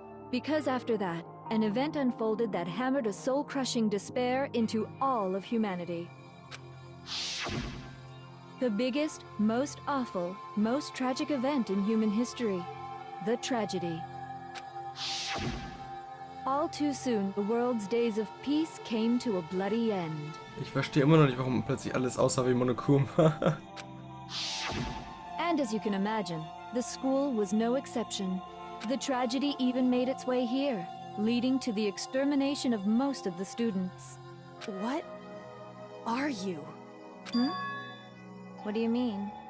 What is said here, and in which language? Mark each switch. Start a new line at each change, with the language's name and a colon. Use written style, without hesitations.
English: Because after that, an event unfolded that hammered a soul-crushing despair into all of humanity. The biggest, most awful, most tragic event in human history. The tragedy. All too soon, the world's days of peace came to a bloody end.
German: Ich verstehe immer noch nicht, warum plötzlich alles aussah wie monochrom.
English: And as you can imagine, the school was no exception. The tragedy even made its way here, leading to the extermination of most of the students. What are you? What do you mean?